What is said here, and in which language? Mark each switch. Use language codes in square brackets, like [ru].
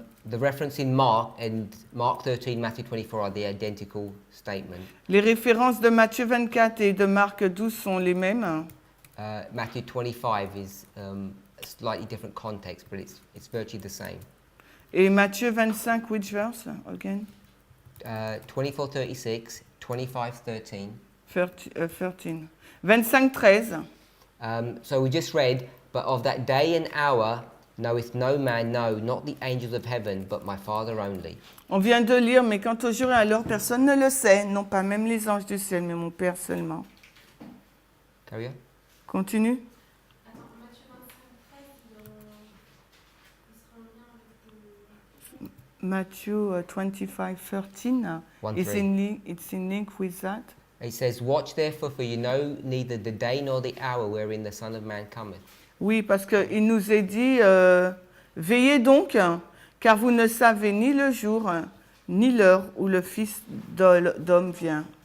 [en] The reference in Mark and Mark 13, Matthew 24 are the identical statement. [fr] Les références de Matthieu 24 et de Marc 12 sont les mêmes. [en] Matthew 25 is a slightly different context, but it's virtually the same. [fr] Et Matthieu 25, [en] which verse again? 24, 36, 25, 13. 13. 25, 13. So we just read, but of that day and hour knoweth no man, no, not the angels of heaven, but my Father only. [fr] On vient de lire, mais quant au jour et à l'heure, personne ne le sait, non pas même les anges du ciel, mais mon Père seulement. [en] Carry on. [fr] Continue. Attends, Matthieu 25, 13, il sera en lien avec le... [en] Matthew 25, 13. 1, It's 3. it's in link with that. It says, watch therefore, for you know neither the day nor the hour wherein the Son of Man cometh. [fr] Oui, parce qu'il nous est dit, veillez donc, car vous ne savez ni le jour, ni l'heure où le Fils d'homme vient.